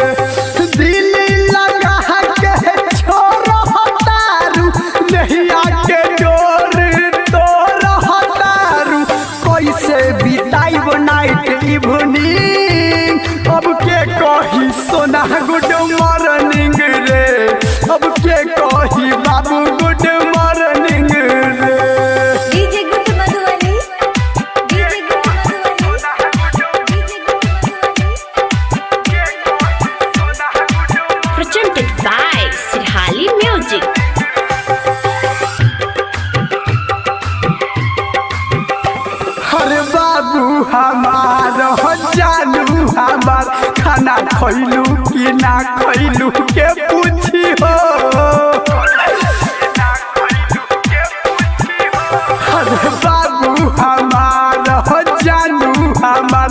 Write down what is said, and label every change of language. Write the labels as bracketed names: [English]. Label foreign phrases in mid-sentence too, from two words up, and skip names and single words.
[Bhojpuri] अब के कही सोना [English] good morning [Bhojpuri] रे अब के कही बाबू [English] good morning [Bhojpuri] रे [English] DJ Good Madhuvani, DJ Good Madhuvani, Presented by Sirhali Music. [Bhojpuri] अरे बाबू हमार जानू हमार खाना खैलू कि ना खैलू के पूछी हो अरे बाबू हमार जानू हमार